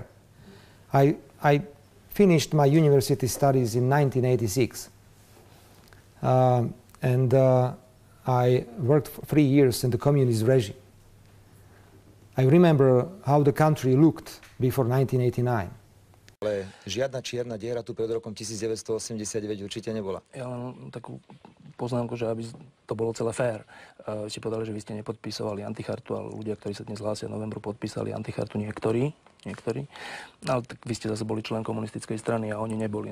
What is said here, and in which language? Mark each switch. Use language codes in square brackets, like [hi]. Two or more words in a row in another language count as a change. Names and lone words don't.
[en] I finished my university studies in 1986. And I worked for 3 years in the communist regime. I remember how the country looked before 1989. [sk] Ale žiadna čierna diera tu pred rokom 1989 určite nebola. Ja len takú poznámku, že aby to bolo celé fér. Ste povedali, že vy ste nepodpísovali antichartu, ale ľudia, ktorí sa dnes hlásia v novembru, podpísali antichartu niektorí. Ale tak vy ste zase boli člen komunistickej strany a oni neboli.